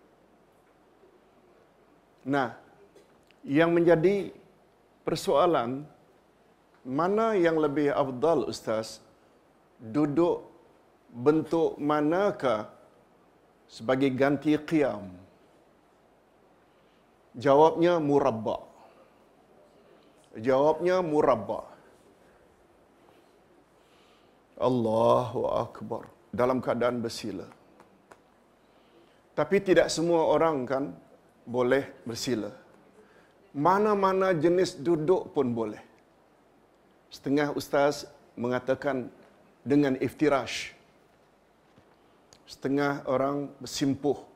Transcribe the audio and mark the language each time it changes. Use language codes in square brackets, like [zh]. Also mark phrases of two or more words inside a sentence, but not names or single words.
[ms] Nah, yang menjadi persoalan, mana yang lebih afdal, Ustaz? Duduk bentuk manakah sebagai ganti qiyam? Jawabnya murabba. Jawabnya murabba. [ar] Allahu Akbar. [ms] Dalam keadaan bersila. Tapi tidak semua orang kan boleh bersila. Mana-mana jenis duduk pun boleh. Setengah ustaz mengatakan dengan iftirash. Setengah orang bersimpuh.